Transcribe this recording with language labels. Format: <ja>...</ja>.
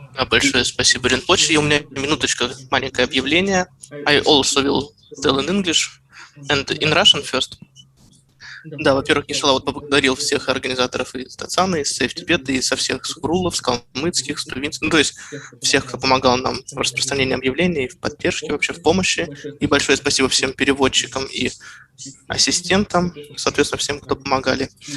<ru>Большое спасибо, Ринпоче. И у меня минуточка, маленькое объявление.</ru> <en>I also will tell in English and in Russian first.</en> <ru>Да, во-первых, Гешала поблагодарил всех организаторов из Дацана, из Safe Tibet, и со всех Схурулов, с калмыцких, с провинций, то есть всех, кто помогал нам в распространении объявлений, в поддержке, вообще в помощи. И большое спасибо всем переводчикам и ассистентам, соответственно, всем, кто помогали.</ru>